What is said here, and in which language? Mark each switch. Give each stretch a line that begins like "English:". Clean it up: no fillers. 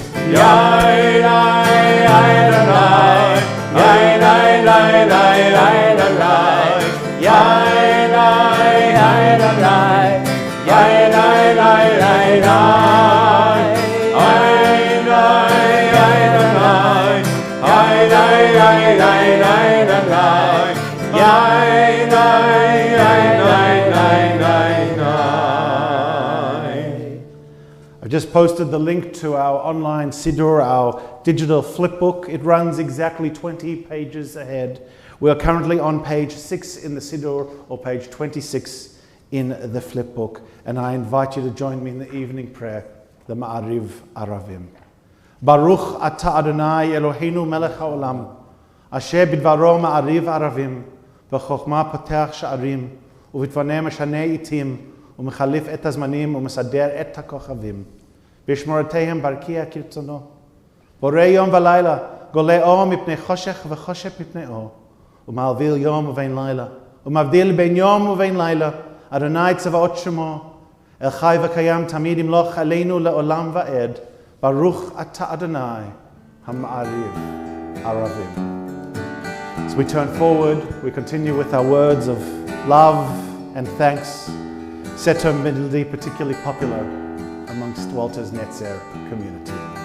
English: יאי יאי יאי ללי, יאי לי לי לי לי ללי, יאי לי יאי ללי, יאי לי לי לי לי, יאי לי יאי ללי, יאי לי יאי לי לי ללי, יאי לי יאי לי לי לי. I've just posted the link to our online Siddur, our digital flipbook. It runs exactly 20 pages ahead. We are currently on page 6 in the Siddur, or page 26 in the flipbook. And I invite you to join me in the evening prayer, the Ma'ariv Aravim.
Hebrew: ברוך אתה אדוני אלוהינו מלך העולם, אשר בדברו מעריב ערבים, בחוכמה פותח שערים, ובדברו משנה עתים, ומחליף את הזמנים ומסדר את הכוכבים. בשמורתיהם ברקיע כרצונו. בורא יום ולילה, גולה אור מפני חושך וחושך מפני אור. ומעביל יום ובין לילה, ומבדיל בין יום ובין לילה. אדוני צבאות שמו, אל חי וקיים תמיד ימלוך עלינו לעולם ועד. ברוך אתה אדוני המעריב ערבים.
English: As we turn forward, we continue with our words of love and thanks, set to be particularly popular amongst Walter's Netzer community.